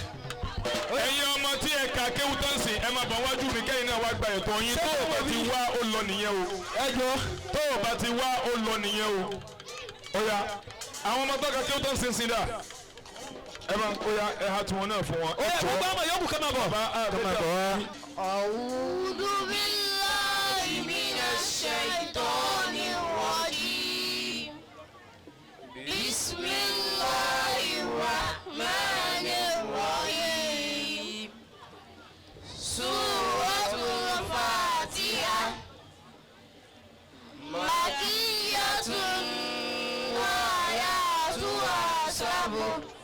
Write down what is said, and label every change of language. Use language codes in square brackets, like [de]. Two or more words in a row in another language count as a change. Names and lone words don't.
[yo] ẹ̀yin ọmọ tí ẹ kà kéwú tán sí ẹ máa bọ̀ wájú mi kẹ́yìn náà wá gba ẹ̀tọ́ yín tó o bá ti wá ó lọ nìyẹn o. Ẹ jọ. tó o bá ti wá ó lọ nìyẹn o. ó yá àwọn ọmọ tó kà kéwú tán sí dà ẹ máa ó yá ẹ ha tiwọn náà fún wọn. Ó yá gbogbo ọmọ yòókù ká máa bọ̀. [ar] أعوذ بالله من الشيطان الرجيم بسم الله الرحمن الرحيم سورة الفاتحة مكية وآياتها 7